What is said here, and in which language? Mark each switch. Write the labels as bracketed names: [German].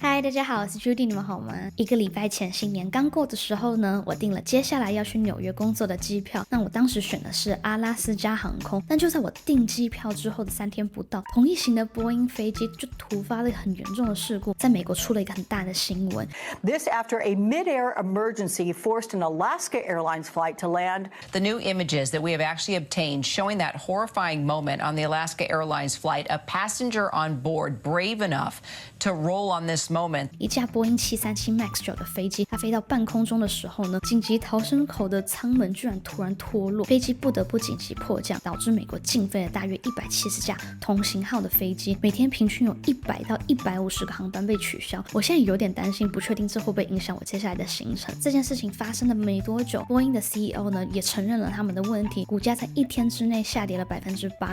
[Chinese] 嗨，大家好，我是 Judy， 你们好吗？一个礼拜前新年刚过的时候呢，我订了接下来要去纽约工作的机票。那我当时选的是阿拉斯加航空，但就在我订机票之后的3天不到，同一型的波音飞机就突发了很严重的事故，在美国出了一个很大的新闻。 [English] This after a mid-air emergency forced an Alaska Airlines flight to land. The new images that we have actually obtained showing that horrifying moment on the Alaska Airlines flight, a passenger on board brave enough to roll on this moment. [Chinese] 一架波音737 MAX 9的飞机，它飞到半空中的时候呢，紧急逃生口的舱门居然突然脱落，飞机不得不紧急迫降，导致美国禁飞了大约170架同型号的飞机，每天平均有100到150个航班被取消。我现在有点担心，不确定这会不会影响我接下来的行程。这件事情发生的没多久，波音的 CEO 呢也承认了他们的问题，股价在1天之内下跌了8%。